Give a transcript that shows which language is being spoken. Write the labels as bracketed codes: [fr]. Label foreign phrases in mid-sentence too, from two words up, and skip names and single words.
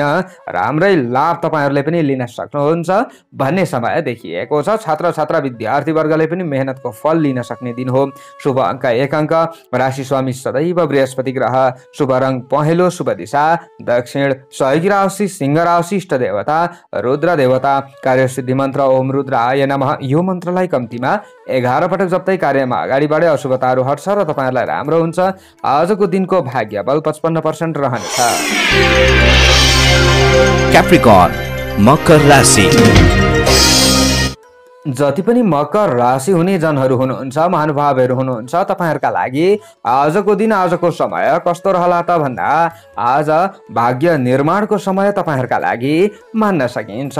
[ne] राम्रै लाभ तपाईहरुले पनि लिन सक्नुहुन्छ भन्ने समय देखिएको छ। छात्र छात्रा विद्यार्थी वर्गले पनि मेहनतको फल लिन सक्ने दिन हो। शुभ अंक 1 अंक, राशि स्वामी सदैव बृहस्पति ग्रह, शुभ रंग पहेँलो, शुभ दिशा दक्षिण, सहयोगी राशि सिंह राशि, इष्ट देवता रुद्र देवता, कार्यसिद्धि मन्त्र [sa] ओम रुद्राय नमः। [ne] यो मन्त्रलाई कम्तीमा 11 पटक जप्दै कार्यमा अगाडि बढे अशुभताहरू हट्छ र तपाईहरुलाई राम्रो हुन्छ। आजको दिनको भाग्यबल 55% रहनेछ। क्याप्रिकर्न मकर राशि। जति पनि मकर राशि हुने जनहरू हुनुहुन्छ, महानुभावहरू हुनुहुन्छ, तपाईहरुका लागि आजको दिन, आजको समय कस्तो रहला त भन्दा आज भाग्य निर्माणको समय तपाईहरुका लागि मान्न सकिन्छ।